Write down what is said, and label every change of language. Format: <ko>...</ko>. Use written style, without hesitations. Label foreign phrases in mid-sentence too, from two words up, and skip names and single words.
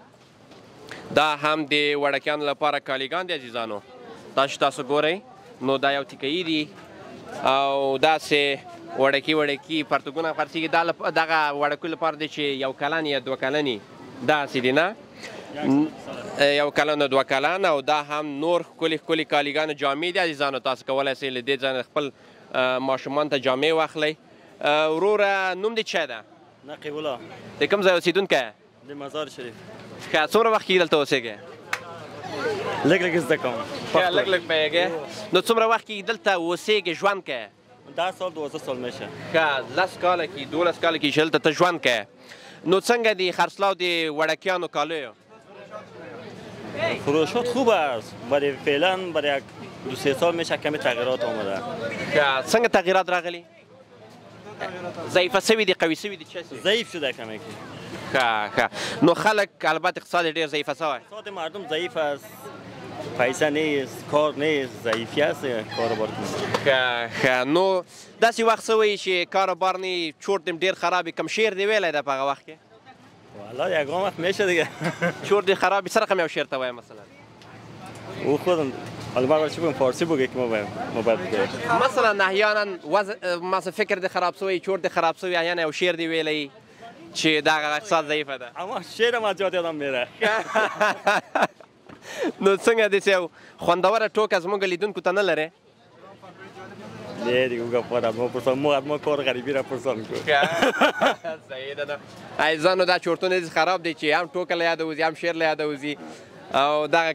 <ps>دا هم د وړکیانو لپاره کالیګان دي عزیزانو دا چې تاسو ګورئ نو دا یو تیکهیي دي او داسې وړکي پرتګونه خرڅېږي دغه وړکو لپاره دی چې یو کلن یا دوه کلني داسې دي نه یو کلن او دوه کلن او دا هم نور ښکلي کالیګانو جامې دي عزیزانو تاسو کولی شئ له دې ځای نه خپل ماشومان ته جامې واخلئ وروره نوم دې څه ده نقیب الله د کوم ځای اوسېدونکی د مزار شریف ښه څومره وخت کېږي دلته اوسېږي لږ لږ زده کوم لږ لږ پوهېږې نو څومره وخت کېږي دلته اوسېږې ژوند کوې</ps> <fa>10 سال 12 سال میشه</fa> <ps>ښه 10 کاله کې 12 کاله کې چې دلته ته ژوند کوې نو څنګه دی خرڅلاو د وړکیانو کالیو</ps> <fa>فروشات خوب است برای فعلا برای یک 2-3 سال میشه کمی تغییرات آمده</fa> <ps>څنګه تغییرات راغلي ضعیفه سوي دي قوي سوي دي</ps> <fa>ضعیف شده کمی</fa> <ps>ښه نو خلک البته اقتصاد ډېر ضعیفه سوی</ps> <fa>اقتصاد مردم ضعیف است پیسه نیست کار نیست ضعیفی است کاروبار کنید</fa> <ps>ښه نو داسې وخت سوی چې کاروبار نه چورت دې ډېر خراب وي کوم شعر دې ویلی ده په هغه وخت کې</ps> <fa>والا یگان وقت میشه دیگه</fa> <ps>چورت دې خراب وي څه رقم یو شعر ته وایه مثلا</ps> <fa>او خودم حالا ما چی بگم فارسی بگه که ما باید بگه</fa> <ps>مثلا احیانا مثلا فکر دې خراب سوی چورت دې خراب سوی احیانا یو شعر دې ویلی چې دغه اقتصاد ضعیفه ده</ps> <fa>اما شعر ما زیاد یادم میره</fa> <ps>نو څنګه داسې یو خوندوره ټوکه زموږ لیدونکو ته نه لرې</ps> <fa>نه دیگه اوگه پارم ما کار غریبی را پرسان کن</fa> <ps>صحیح ده نه عزیزانو دا چورتونه داسې خراب دی چې هم ټوکه له یاده وځي هم شعر له یاده وځي او دغه</ps>